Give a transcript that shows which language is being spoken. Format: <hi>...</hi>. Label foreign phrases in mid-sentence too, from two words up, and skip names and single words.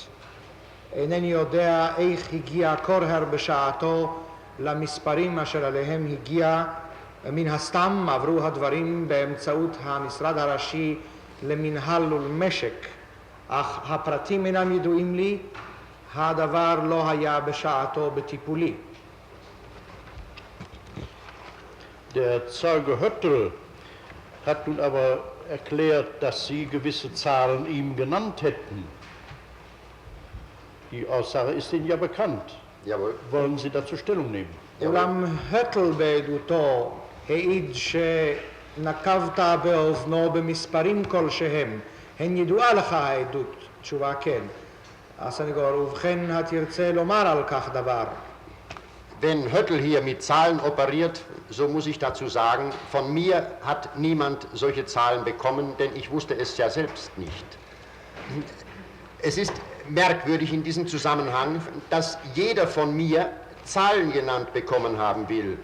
<he>אינני יודע איך הגיע קורהר בשעתו למספרים אשר עליהם הגיע. מן הסתם עברו הדברים באמצעות המשרד הראשי למנהל ולמשק, אך הפרטים אינם ידועים לי, הדבר לא היה בשעתו בטיפולי.</he> <de>Der Zeuge Höttl hat nun aber erklärt, dass Sie gewisse Zahlen ihm genannt hätten. Die Aussage ist Ihnen ja bekannt. Jawohl. Wollen Sie dazu Stellung nehmen?</de> <he>אולם הטל בעדותו העיד שנקבת באוזנו במספרים כלשהם. הן ידועה לך העדות? תשובה כן. הסנגור, ובכן התרצה לומר על כך דבר?</he> <de>Wenn Höttl hier mit Zahlen operiert, so muss ich dazu sagen, von mir hat niemand solche Zahlen bekommen, denn ich wusste es ja selbst nicht. Es ist merkwürdig in diesem Zusammenhang, dass jeder von mir Zahlen genannt bekommen haben will.</de>